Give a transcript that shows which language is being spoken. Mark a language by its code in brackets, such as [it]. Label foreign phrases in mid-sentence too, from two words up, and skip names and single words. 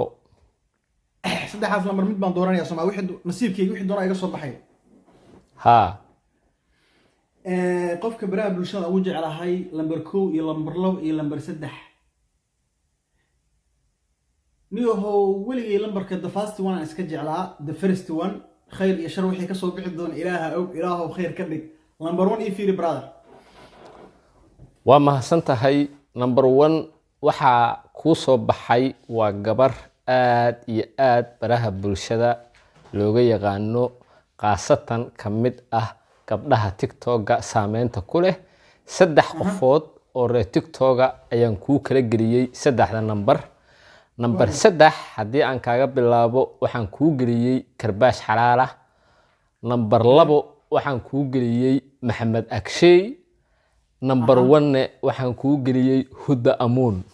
[so] saddexaas lambar mid baan dooranaya Soomaa wixii nasiibkayga wixii doona iga soo baxay ha qofka baraha bulshada ugu jecelahay lambar 1 iyo lambar 2 iyo lambar 3 niyoho weligay lambarka [en] the first one [so] iska jeclaa [en] the first one [so] khayr iyo shar wixii ka soo bixi doona ilaaha khayr ka dhig lambar 1 iyo fiiri brother waa mahadsan tahay number 1 waxa ku soo baxay waa gabar aad iyo aad baraha bulshada looga yaqaano qaasatan kamid ah gabdhaha TikTok-ga saameynta ku leh 3 qofood oo reer TikTok-ga ayaan ku kala geliyay 3 number 3 hadii aan kaaga bilaabo waxaan ku geliyay Karbaash Xalaal ah number 2 waxaan ku geliyay Maxamed Akshay number 1 waxaan ku geliyay Huda Amoon